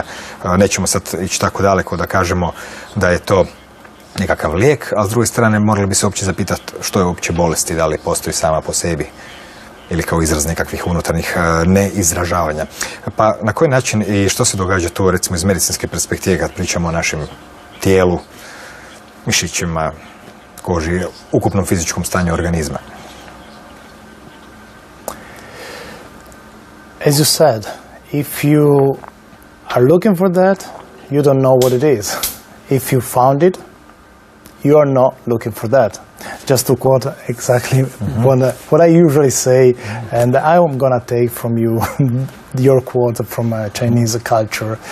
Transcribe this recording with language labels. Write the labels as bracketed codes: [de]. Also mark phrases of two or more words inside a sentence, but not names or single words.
[hr] Nećemo sad ići tako daleko da kažemo da je to nekakav lijek, a s druge strane morali bi se uopće zapitati što je uopće bolesti, da li postoji sama po sebi ili kao izraz nekakvih unutarnjih neizražavanja. Pa na koji način i što se događa tu recimo iz medicinske perspektive kad pričamo o našem tijelu, mišićima, koži, ukupnom fizičkom stanju organizma? [en] As you said, if you are looking for that, you don't know what it is. If you found it, you are not looking for that. Just to quote exactly what I usually say, and I'm gonna take from you your quote from Chinese culture.